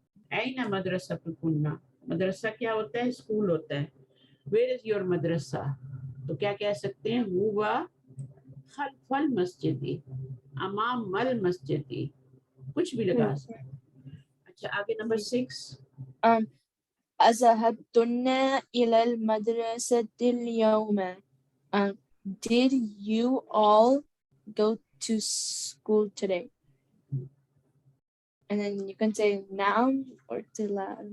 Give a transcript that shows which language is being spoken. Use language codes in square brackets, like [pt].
[ar] این مدرسہ کننا، [ur] مدرسہ کیا ہوتا ہے؟ اسکول ہوتا ہے. [en] where is your madrasa, [ur] تو کیا کہہ سکتے ہیں؟ [ar] ہوا خلف المسجدی، امام المسجدی، [ur] کچھ بھی لگا سکتے ہیں. اچھا آگے نمبر 6. [ar] أذهبتن إلى المدرسة اليوم? [en] Did you all go to school today? And then you can say نعم or لا.